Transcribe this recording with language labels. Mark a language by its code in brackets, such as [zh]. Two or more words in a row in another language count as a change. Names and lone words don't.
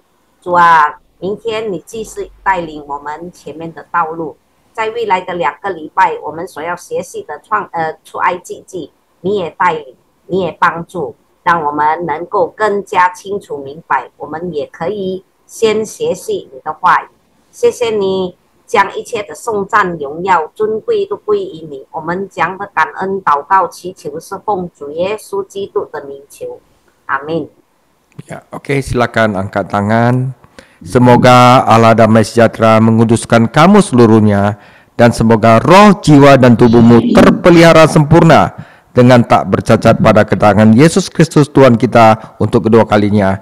[zh] 主啊，明天你继续带领我们前面的道路，在未来的2个礼拜，我们所要学习的出埃及记，你也带领，你也帮助，让我们能够更加清楚明白，我们也可以先学习你的话语。谢谢你将一切的颂赞、荣耀、尊贵都归于你。我们将的感恩祷告祈求是奉主耶稣基督的名求，阿们。 [id] Ya, oke, silakan angkat tangan. Semoga Allah damai sejahtera menguduskan kamu seluruhnya, dan semoga roh, jiwa, dan tubuhmu terpelihara sempurna dengan tak bercacat pada kedatangan Yesus Kristus Tuhan kita untuk kedua kalinya.